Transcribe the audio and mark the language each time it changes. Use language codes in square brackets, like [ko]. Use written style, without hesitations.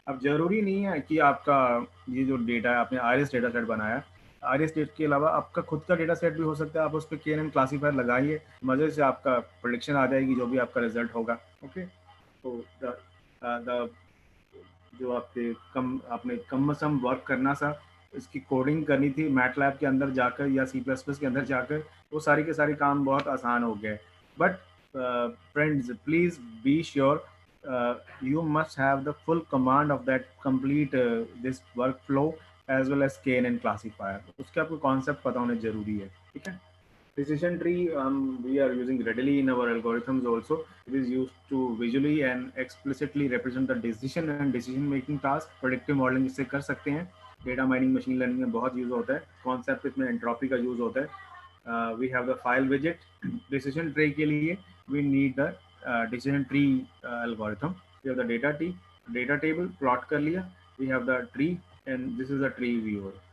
[hi] अब जरूरी नहीं है कि आपका ये जो डेटा है, आपने आयरिस डेटा सेट बनाया, आयरिस डेट के अलावा आपका खुद का डेटा सेट भी हो सकता है, आप उस पर KNN क्लासीफायर लगाइए, मजे से आपका प्रेडिक्शन आ जाएगी, जो भी आपका रिजल्ट होगा। ओके, तो द जो आपने कम सम वर्क करना सा, इसकी कोडिंग करनी थी मैटलैब के अंदर जाकर या C++ के अंदर जाकर, वो सारी के सारी काम बहुत आसान हो गए। But friends, [en] Please be sure you must have the full command of that complete this workflow as well as KNN classifier। [hi] उसके आपको कॉन्सेप्ट पता होने जरूरी है, ठीक है। [en] Decision tree we are using readily in our algorithms also। It is used to visually and explicitly represent the decision and decision making task। [hi] Predictive modeling इससे कर सकते हैं, डेटा माइनिंग मशीन लर्निंग में बहुत यूज होता है, concept इसमें entropy का यूज होता है। [en] We have the file विजेट। Decision tree के लिए we need the decision tree algorithm. We have the data table plot कर लिया, we have the tree and this is the tree viewer.